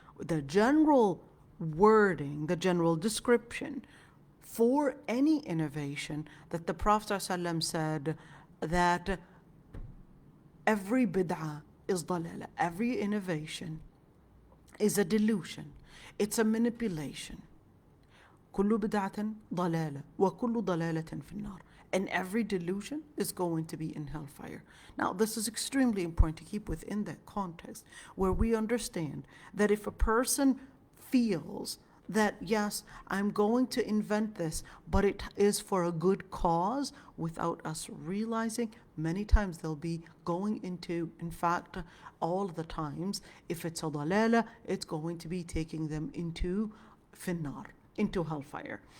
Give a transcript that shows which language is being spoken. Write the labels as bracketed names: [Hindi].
[English] The general wording, the general description for any innovation, that the Prophet ﷺ said that every bid'ah is dalala, every innovation is a delusion, it's a manipulation. [Arabic] كل بدعة ضلالة وكل ضلالة في النار. [English] And every delusion is going to be in hellfire. Now, this is extremely important to keep within that context, where we understand that if a person feels that, yes, I'm going to invent this, but it is for a good cause, without us realizing, many times they'll be going into, in fact, all the times, if it's a dalala, it's going to be taking them into finnar, into hellfire.